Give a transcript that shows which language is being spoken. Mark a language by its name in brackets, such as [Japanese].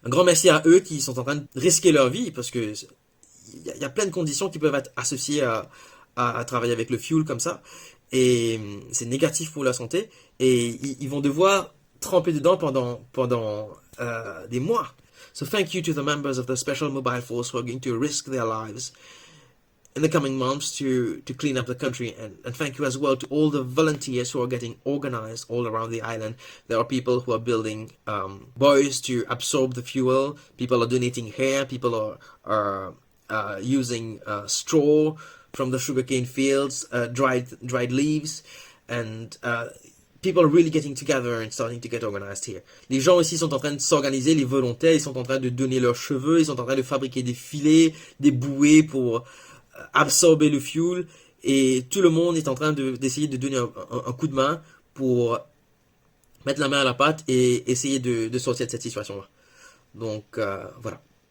[French] Un grand merci à eux qui sont en train de risquer leur vie, parce que il y a plein de conditions qui peuvent être associées à travailler avec le fuel comme ça. Et c'est négatif pour la santé. Et ils vont devoir tremper dedans pendant des mois. [English] So thank you to the members of the Special Mobile Force who are going to risk their lives in the coming months to clean up the country, and thank you as well to all the volunteers who are getting organized all around the island. There are people who are building buoys to absorb the fuel, people are donating hair, people are using straw from the sugarcane fields, dried leaves, and people are really getting together and starting to get organized here. [French] Les gens ici sont en train de s'organiser, les volontaires, ils sont en train de donner leurs cheveux, ils sont en train de fabriquer des filets, des bouées pour absorber le fuel, et tout le monde est en train d'essayer de donner un coup de main pour mettre la main à la pâte et essayer de sortir de cette situation-là. Donc voilà.